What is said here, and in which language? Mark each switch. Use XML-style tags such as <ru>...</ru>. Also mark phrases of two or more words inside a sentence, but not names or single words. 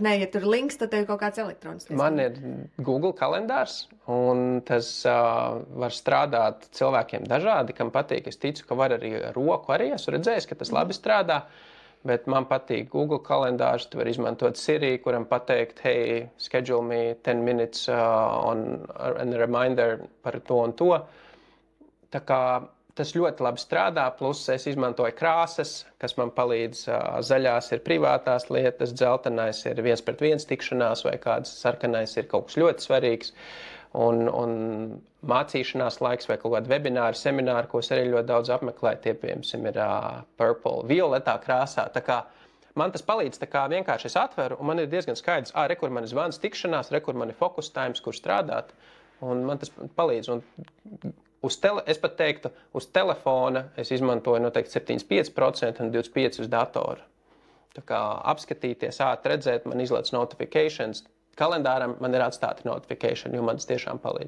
<lv>Nē, ja tur links, tad tev ir kaut kāds elektronisks. Man ir Google kalendārs, un tas var strādāt cilvēkiem dažādi, kam patīk. Es ticu, ka var arī roku arī. Esmu redzējis, ka tas labi strādā, bet man patīk Google kalendārs. Tu var izmantot Siri, kuram pateikt,</lv> <en>hey, schedule me 10 minutes on a reminder</en> <lv>par to un to. Tā kā tas ļoti labi strādā, plus es izmantoju krāsas, kas man palīdz. Zaļās ir privātās lietas, dzeltenais ir 1-pret-1 tikšanās vai kāds sarkanais ir kaut kas ļoti svarīgs. Un mācīšanās laiks vai kaut kādi webināri, semināri, ko es arī ļoti daudz apmeklēju, tie, piemēram, ir purple, violetā krāsā. Tā kā man tas palīdz, tā kā vienkārši es atveru, un man ir diezgan skaidrs, kur man ir zvans tikšanās, kur man ir</lv> <en>focus times,</en> <lv>kur strādāt, un man tas palīdz. Un es pat teiktu, uz telefona es izmantoju noteikti 75% un 25% uz datoru. Tā kā apskatīties, redzēt, man izlaiž notifications. Kalendāram man ir atstāti notification, jo man tas tiešām palīdz.</lv>